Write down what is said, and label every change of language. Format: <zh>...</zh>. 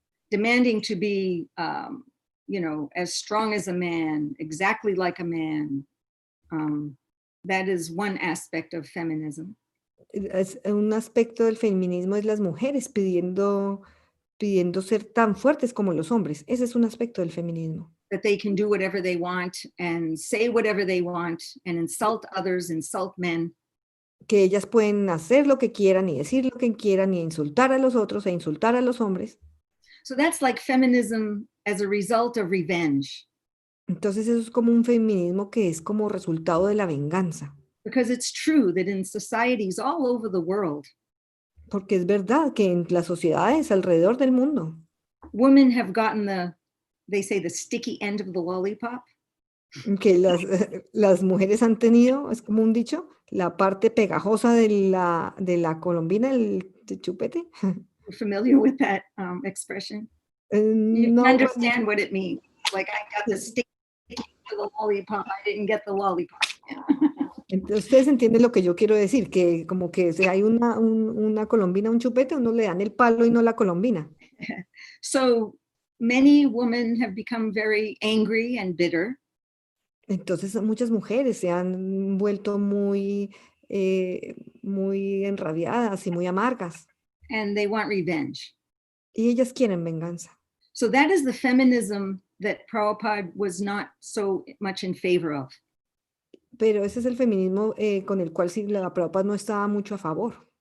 <en>Demanding to be, as strong as a man, exactly like a man. That is one aspect of feminism.</en> <es>un aspecto del feminismo es las mujeres pidiendo ser tan fuertes como los hombres. Ese es un aspecto del feminismo.</es> <en>That they can do whatever they want and say whatever they want and insult others, insult men.</en> <es>Que ellas pueden hacer lo que quieran y decir lo que quieran y insultar a los otros e insultar a los hombres.</es> <en>So that's like feminism as a result of revenge.</en> <es>Entonces eso es como un feminismo que es como resultado de la venganza.</es> <en>Because it's true that in societies all over the world,</en> <es>Porque es verdad que en las sociedades alrededor del mundo,</es> <en>women have gotten they say the sticky end of the lollipop.</en> <es>que las mujeres han tenido, es como un dicho, la parte pegajosa de la colombina, el chupete.</es> <en>You're familiar with that expression? You No, understand what it means. Like, I got the sticky end of the lollipop, I didn't get the lollipop.</en> <es>entonces ustedes entienden lo que yo quiero decir, que como que si hay una colombina, un chupete, uno le dan el palo y no la colombina.</es> <en>So many women have become very angry and bitter.</en> <es>Entonces muchas mujeres se han vuelto muy enrabiadas y muy amargas.</es> <en>And they want revenge.</en> <es>Y ellas quieren venganza.</es> <en>So that is the feminism that Prabhupada was not so much in favor of.</en> <es>Pero ese es el feminismo con el cual Srila Prabhupada no estaba mucho a favor.</es>